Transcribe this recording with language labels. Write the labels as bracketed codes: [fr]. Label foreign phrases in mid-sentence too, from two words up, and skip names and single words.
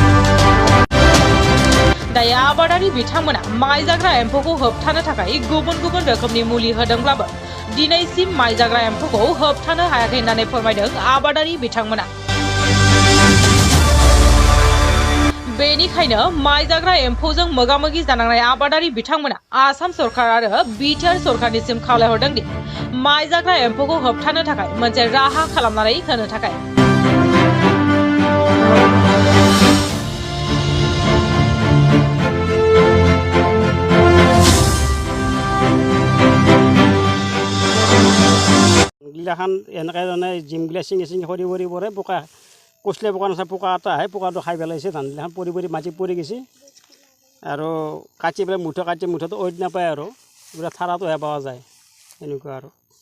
[brx] दायो आबादारि बिथांमोना माइ जाग्रा एम्फौखौ होबथानो थाखाय गुबुन गुबुन रोखोमनि मुलि होदोंब्लाबो दिनैसिम माइ जाग्रा एम्फौखौ होबथानो हायाखै होननानै फोरमायदों आबादारि बिथांमोना। बेनिखायनो माइ जाग्रा एम्फौजों मोगा-मोगि जानांनाय आबादारि बिथांमोना आसाम सरकार आरो बिटिआर सरकारनिसिम खावलायहरदों दि माइ जाग्रा एम्फौखौ होबथानो थाखाय मोनसे राहा खालामनानै होनो थाखाय। [as] গিলাখান এনেকৈ মানে জিমগিলা চিঙি চিঙি সৰি সৰি পৰে, পোকা কচলে পোকা নাচায়, পোকা এটা আহে, পোকাটো খাই পেলাইছে, ধানগিলাখান পৰি পৰি মাটি পৰি গৈছে আৰু কাটি পেলাই মুঠো কাটি মুঠোটো ঐত নাপায় আৰু পুৰা থাৰাটোহে পোৱা যায় এনেকুৱা আৰু।